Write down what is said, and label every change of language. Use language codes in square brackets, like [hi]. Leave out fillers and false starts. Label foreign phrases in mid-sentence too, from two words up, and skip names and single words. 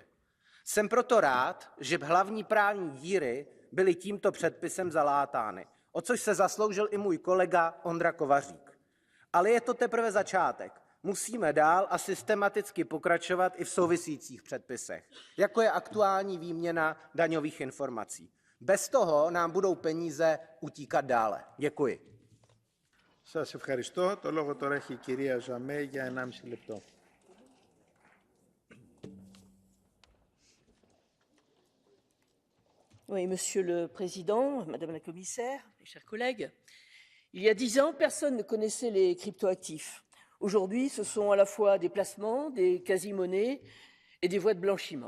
[cs] Jsem proto rád, že hlavní právní díry byly tímto předpisem zalátány, o což se zasloužil i můj kolega Ondra Kovařík. Ale je to teprve začátek. Musíme dál a systematicky pokračovat i v souvisejících předpisech, jako je aktuální výměna daňových informací. Bez toho nám budou peníze utíkat dále. Děkuji. [el] Σας ευχαριστώ. Το λόγο τώρα έχει η κυρία Ζαμέ για 1,5 λεπτό. [fr] Oui, Monsieur le Président, Madame la Commissaire, mes chers collègues, il y a 10 ans, personne ne connaissait les cryptoactifs. Aujourd'hui, ce sont à la fois des placements, des quasi-monnaies et des voies de blanchiment.